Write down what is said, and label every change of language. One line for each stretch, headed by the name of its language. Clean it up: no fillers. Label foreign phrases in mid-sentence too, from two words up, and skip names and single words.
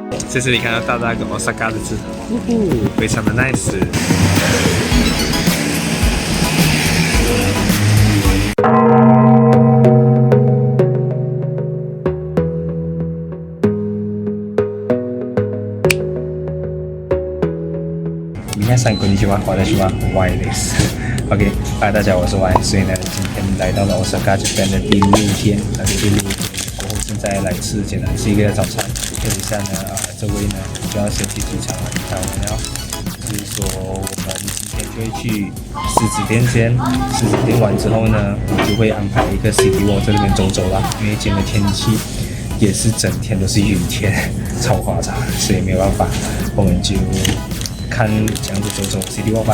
Chinese: 在这里看到大大跟 Osaka 的字，非常的 nice。
Japanese: 皆さんこんにちは，
Chinese: 我是
Japanese: Yです。OK，
Chinese: 嗨，大家好，我是 Y。所以呢，今天来到了 Osaka 这边的第6天，第6天过后，现在来简单吃一个早餐。等一下呢，这位呢就要先去机场了，你看我们要，就是说我们今天就会去狮子店先，狮子店完之后呢，我们就会安排一个
English: City Walk
Chinese: 在这边走走啦，因为今天的天气也是整天都是雨天，超夸张，所以没有办法，我们就看这样子走走
English: City Walk
Chinese: 吧。